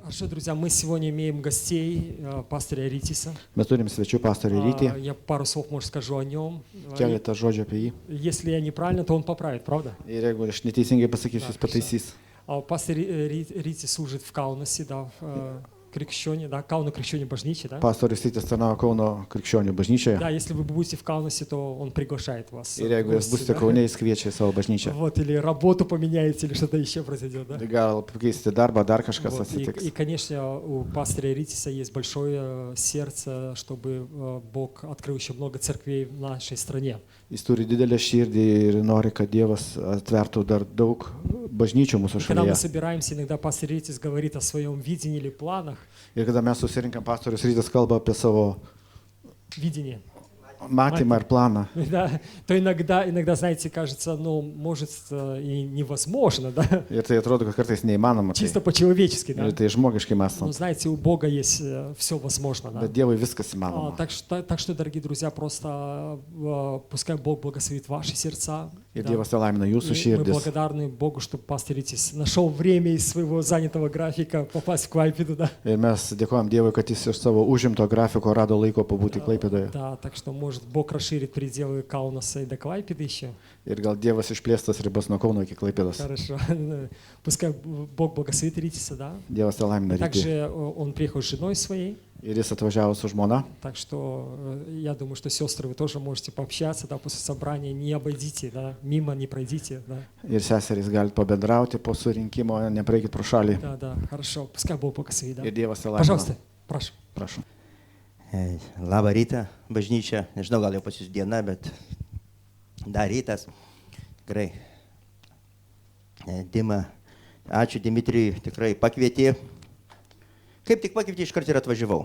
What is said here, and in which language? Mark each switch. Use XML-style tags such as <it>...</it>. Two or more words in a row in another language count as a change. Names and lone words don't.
<ru>Хорошо, друзья, мы сегодня имеем гостей, пастыря Ритиса.</ru> <lt>Mes turim svečių pastorių Rytį.</lt> <ru>Я пару слов, может, скажу о нем.</ru> <lt>Keletą žodžių apie jį.</lt> <ru>Если я неправильно, то он поправит, правда?</ru> <lt>Ir jeigu aš neteisingai pasakysiu, jis pataisys.</lt> <ru>Пастор Ритис служит в Каунасе, да, в Крещёне, да, Кауна Крещёне Божниче, да?</ru> <lt>Pastorius Rytis tarnauja Kauno krikščionių bažnyčioje.</lt> <ru>Да, если вы будете в Каунасе, то он приглашает вас.</ru> <lt>Ir jeigu jūs būsite Kaune, jis kviečia į savo bažnyčią.</lt> <ru>Вот, или работу поменяете, или что-то еще произойдет, да?</ru> <lt>Gal pakeisite darbą, dar kažkas</lt> <ru>Вот.</ru> <lt>atsitiks.</lt> <ru>И, конечно, у пастыря Ритиса есть большое сердце, чтобы Бог открыл еще много церквей в нашей стране.</ru> <lt>Jis turi didelę širdį ir nori, kad Dievas atvertų dar daug bažnyčių mūsų</lt> <ru>Когда мы</ru> <lt>šalyje.</lt> <ru>собираемся, иногда пастор Ритис говорит о своем видении или планах.</ru> <lt>Ir kada mes susirinkam, pastorius Rytis kalba apie savo</lt> <ru>Видение.</ru> <lt>matymą ir planą.</lt> <ru>Да, то иногда, знаете, кажется, ну, может, и невозможно, да?</ru> <lt>Ir tai atrodo, kad kartais neįmanoma.</lt> <ru>Чисто по-человечески, да?</ru> <lt>Ir tai žmogiškai</lt> <ru>Но</ru> <lt>mąstant.</lt> <ru>знаете, у Бога есть все возможно, да?</ru> <lt>Bet Dievui viskas įmanoma.</lt> <ru>Так что, дорогие друзья, просто пускай Бог благословит ваши сердца.</ru> <lt>Ir</lt> <ru>Да.</ru> <lt>Dievas laimina jūsų</lt> <ru>И мы</ru> <lt>širdis.</lt> <ru>благодарны Богу, что пастор Ритис нашел время из своего занятого графика попасть в Клайпеду, да?</ru> <lt>Ir mes dėkojam Dievui, kad jis iš savo užimto grafiko rado laiko pabūti Klaipėdoje.</lt> <ru>Да, так что, может, Бог расширит пределы Каунаса и до Клайпеды еще.</ru> <lt>Ir gal Dievas išplėstas ribas nuo Kauno iki Klaipėdos.</lt> <ru>Хорошо. Пускай Бог благословит Ритиса, да?</ru> <lt>Dievas tą laimina Rytį.</lt> <ru>Также он приехал с женой своей,</ru> <lt>Ir jis atvažiavo su žmona.</lt> <ru>так что я думаю, что сестры, вы тоже можете пообщаться, да, после собрания, не обойдите, да, мимо не пройдите, да.</ru> <lt>Ir seserys galite pabendrauti po surinkimo, nepraeikit pro šalį.</lt> <ru>Да, хорошо. Пускай Бог благословит, да.</ru> <lt>Ir Dievas tą</lt> <ru>Пожалуйста,</ru> <lt>laimina.</lt> <ru>прошу.</ru> <lt>Prašau. Labą rytą, bažnyčia. Nežinau, gal jau pas jūs diena, bet dar rytas. Tikrai. Dima, ačiū Dimitrijui, tikrai pakvietė. Kaip tik pakvietė, iškart ir atvažiavau.</lt>